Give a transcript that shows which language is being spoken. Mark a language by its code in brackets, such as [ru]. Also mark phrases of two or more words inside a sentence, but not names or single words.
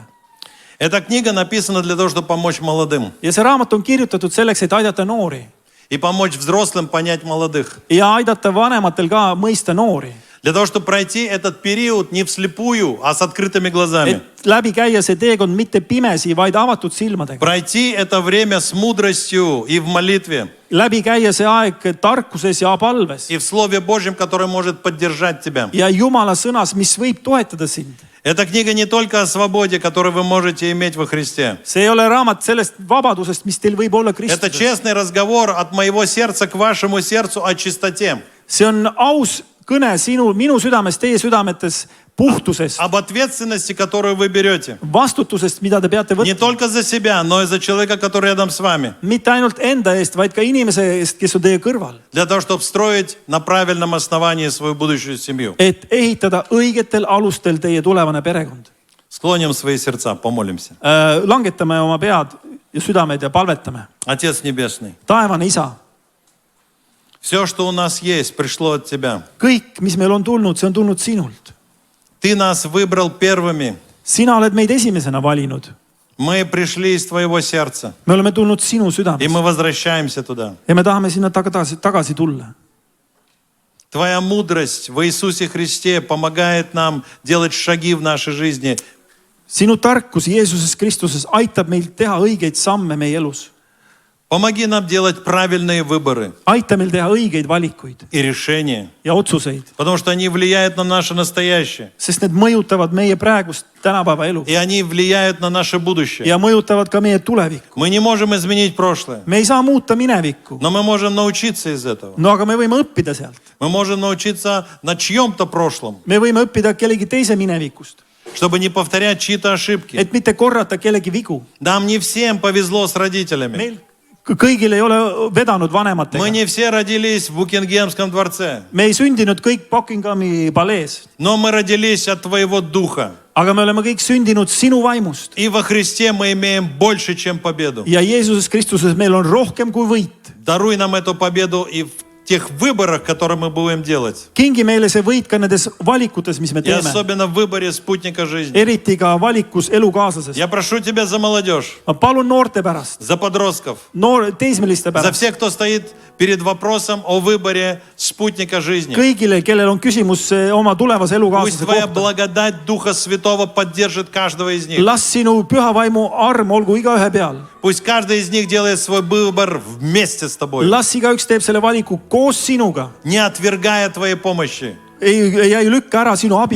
[ru] Эта книга написана для того, чтобы помочь молодым. [et] Ja see raamat on kirjutatud selleks, et aidata noori. [ru] И помочь взрослым понять молодых. [et] Ja aidata vanematel ka mõista noori. [ru] Для того, чтобы пройти этот период не вслепую, а с открытыми глазами. [et] Et läbi käia see teekond mitte pimesi, vaid avatud silmadega. [ru] Пройти это время с мудростью и в молитве. [et] Läbi käia see aeg tarkuses ja palves. [ru] И в Слове Божьем, которое может поддержать тебя. [et] Ja Jumala sõnas, mis võib toetada sind. [ru] Эта книга не только о свободе, которую вы можете иметь во Христе. [et] See ei ole raamat sellest vabadusest, mis teil võib olla [ru] Это [et] Kristuses. [ru] честный разговор от моего сердца к вашему сердцу о чистоте. [et] See on aus kõne minu südames, teie südametes puhtusest, [ru] Об ответственности, которую вы берете. [et] vastutusest, mida te peate [ru] Не [et] võtma. [ru] только за себя, но и за человека, который рядом с вами. [et] Mitte ainult enda eest, vaid ka inimese eest, kes on teie kõrval. [ru] Для того, чтобы строить на правильном основании свою будущую семью. [et] Et ehitada õigetel alustel teie tulevane perekond. [ru] Склоним свои сердца, помолимся. [et] Langetame oma pead ja südamed ja palvetame. [ru] Отец Небесный, [et] Taevane isa, [ru] все, что у нас есть, пришло от Тебя. [et] kõik, mis meil on tulnud, see on tulnud sinult. [ru] Ты нас выбрал первыми. [et] Sina oled meid esimesena valinud. [ru] Мы пришли из Твоего сердца. [et] Me oleme tulnud sinu [ru] И [et] südamest [ru] мы возвращаемся туда. [et] ja me tahame sinna tagasi tulla. [ru] Твоя мудрость в Иисусе Христе помогает нам делать шаги в нашей жизни. [et] Sinu tarkus Jeesuses Kristuses aitab meil teha õigeid samme meie elus. [ru] Помоги нам делать правильные выборы [et] Aita meil teha õigeid valikuid [ru] и решения, [et] ja otsuseid, [ru] потому что они влияют на наше настоящее. [et] sest need mõjutavad meie praegust tänapäeva elu [ru] И они влияют на наше будущее. [et] ja mõjutavad ka meie tulevikku. [ru] Мы не можем изменить прошлое, [et] Me ei saa muuta minevikku, [ru] но мы можем научиться из этого. [et] no aga me võime õppida sealt. [ru] Мы можем научиться на чьем-то прошлом, [et] Me võime õppida kellegi teise minevikust, [ru] чтобы не повторять чьи-то ошибки. [et] et mitte korrata kellegi vigu. [ru] Нам не всем повезло с родителями. [et] Meil kõigil ei ole vedanud vanematega. [ru] Мы не все родились в Букингемском дворце, [et] Me ei sündinud kõik Buckinghami palees, [ru] но мы родились от Твоего Духа. [et] aga me oleme kõik sündinud sinu vaimust. [ru] И во Христе мы имеем больше, чем победу. [et] Ja Jeesuses Kristuses meil on rohkem kui võit. [ru] Даруй нам эту победу и в тех выборах, которые мы будем делать. [et] Kingi meile see võit ka nendes valikutes, mis me [ru] И [et] teeme. [ru] особенно в выборе спутника жизни. [et] Eriti ka valikus elukaaslasest. [ru] Я прошу Тебя за молодежь, [et] Ma palun noorte pärast, [ru] за подростков, [et] teismeliste [ru] за [et] pärast, [ru] всех, кто стоит перед вопросом о выборе спутника жизни. [et] kõigile, kellel on küsimus oma tulevase [ru] Пусть [et] elukaaslase [ru] Твоя [et] kohta. [ru] благодать Духа Святого поддержит каждого из них. [et] Las sinu püha vaimu arm olgu igaühe peal. [ru] Пусть каждый из них делает свой выбор вместе с Тобой, [et] Las igaüks teeb selle valiku koos sinuga. [ru] не отвергая Твоей помощи, [et] Ei lükka ära sinu abi,